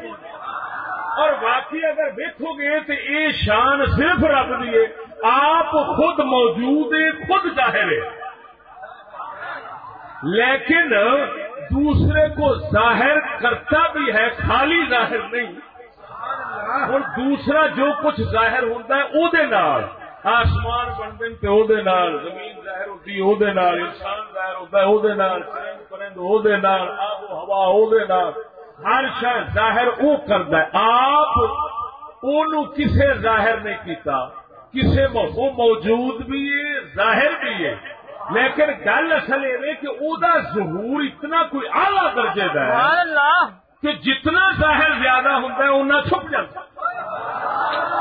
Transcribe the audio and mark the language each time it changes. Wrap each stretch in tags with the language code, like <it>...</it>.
<ur>اور واقعی</ur> <pa>اگر ویکھو گے تو اے شان صرف رب دی ہے،</pa> <ur>آپ خود موجود ہے خود ظاہر ہے لیکن دوسرے کو ظاہر کرتا بھی ہے، خالی ظاہر نہیں.</ur> <pa>اور دوسرا جو کچھ ظاہر ہوتا ہے او دے نال آسمان بندن تے او دے نال، زمین ظاہر ہوتی او دے نال، انسان ظاہر ہوتا او دے نال، پرند او دے نال، آب و ہوا او دے نال، ہر شے ظاہر او کردا ہے. آپ اونو کسے ظاہر نہیں کیتا، کسے وہ موجود بھی ہے ظاہر بھی ہے لیکن گل اصل اے نے کہ او دا ظہور اتنا کوئی اعلی درجے دا ہے کہ جتنا ظاہر زیادہ ہوندا ہے اتنا چھپ جاتا ہے.</pa>